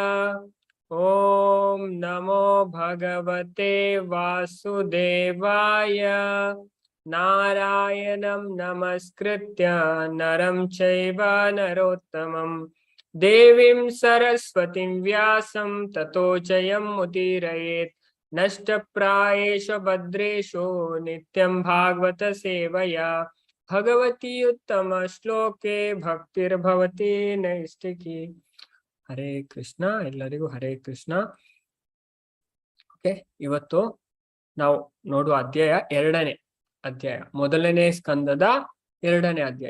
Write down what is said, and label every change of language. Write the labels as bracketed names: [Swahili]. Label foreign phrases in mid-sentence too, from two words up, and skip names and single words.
[Sanskrit] ಓಂ ನಮೋ ಭಗವತೆ ವಾಸುದೇವಾಯ. ನಾರಾಯಣಂ ನಮಸ್ಕೃತ್ಯ ನರಂ ಚೈವ ನರೋತ್ತಮಂ ದೇವೀಂ ಸರಸ್ವತಿಂ ವ್ಯಾಸಂ ತತೋ ಜಯಂ ಮುದೀರಯೇತ್. ನಷ್ಟಪ್ರಾಯೇಷು ಭದ್ರೇಷು ನಿತ್ಯಂ ಭಾಗವತ ಸೇವಯಾ ಭಗವತಿ ಉತ್ತಮ ಶ್ಲೋಕೆ ಭಕ್ತಿರ್ಭವತಿ ನೈಷ್ಠಿಕಿ. ಹರೇ ಕೃಷ್ಣ, [Kannada] ಎಲ್ಲರಿಗೂ [Sanskrit] ಹರೇ ಕೃಷ್ಣ. [Kannada] ಓಕೆ, ಇವತ್ತು ನಾವು ನೋಡುವ ಅಧ್ಯಾಯ 2ನೇ ಅಧ್ಯಾಯ, ಮೊದಲನೇ ಸ್ಕಂದದ 2ನೇ ಅಧ್ಯಾಯ.